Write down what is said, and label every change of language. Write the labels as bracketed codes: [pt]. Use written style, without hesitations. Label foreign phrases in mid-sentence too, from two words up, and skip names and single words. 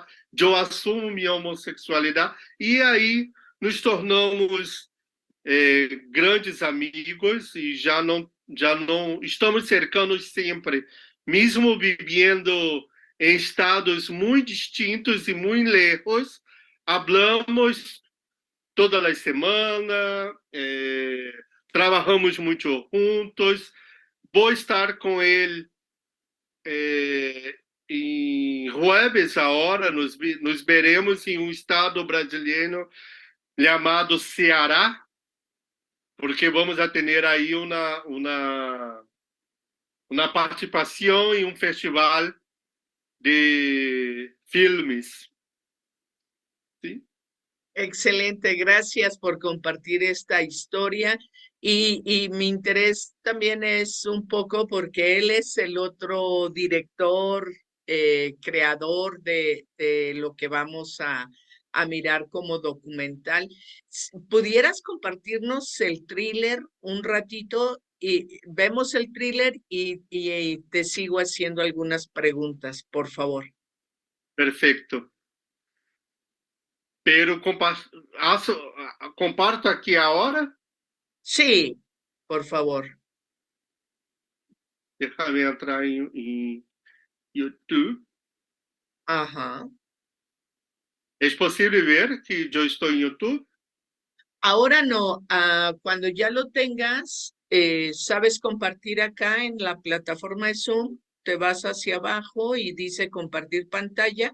[pt] Eu assumo minha homossexualidade e aí nos tornamos grandes amigos e já não estamos cercanos sempre, mesmo vivendo em estados muito distintos e muito lejos, hablamos todas as semanas, trabalhamos muito juntos, vou estar com ele em jueves agora, nos veremos em um estado brasileiro chamado Ceará, porque vamos a ter aí uma participação em um festival de filmes. [es] ¿Sí? Excelente, gracias por compartir esta historia. Y mi interés también es un poco porque él es el otro director, creador de lo que vamos a mirar como documental. ¿Pudieras compartirnos el thriller un ratito? Y vemos el thriller y te sigo haciendo algunas preguntas, por favor. Perfecto. Pero comparto [pt] aqui agora. [es] Sí, por favor. Déjame entrar em YouTube. Ajá. ¿Es posible ver que yo estoy en YouTube? Ahora no, cuando ya lo tengas, sabes compartir acá en la plataforma de Zoom, te vas hacia abajo y dice compartir pantalla.